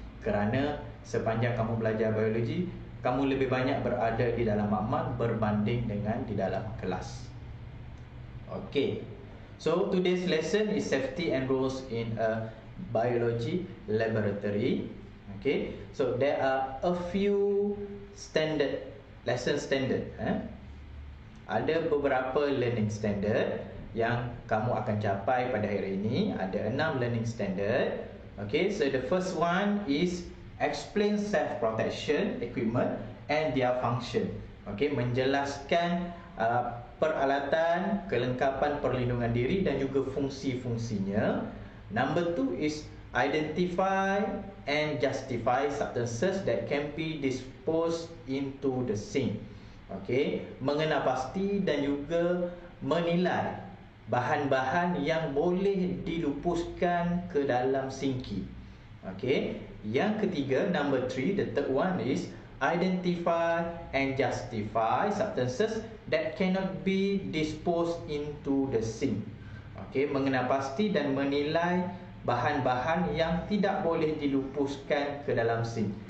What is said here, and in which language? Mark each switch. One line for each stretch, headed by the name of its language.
Malay: Kerana sepanjang kamu belajar biologi, kamu lebih banyak berada di dalam makmal berbanding dengan di dalam kelas.
English: Okay, so today's lesson is safety and rules in a biology laboratory. Okay, so there are a few lesson standard.
Malay: Ada beberapa learning standard yang kamu akan capai pada hari ini. Ada 6 learning standard.
English: Okay, so the first one is explain self-protection equipment and their function.
Malay: Okay, menjelaskan peralatan, kelengkapan perlindungan diri dan juga fungsi-fungsinya.
English: Number 2 is identify and justify substances that can be disposed into the sink.
Malay: Okay, mengenal pasti dan juga menilai bahan-bahan yang boleh dilupuskan ke dalam sinki.
English: Okay,
Malay: yang ketiga,
English: number 3, the third one is identify and justify substances that cannot be disposed into the sink.
Malay: Okay, mengenal pasti dan menilai bahan-bahan yang tidak boleh dilupuskan ke dalam sink.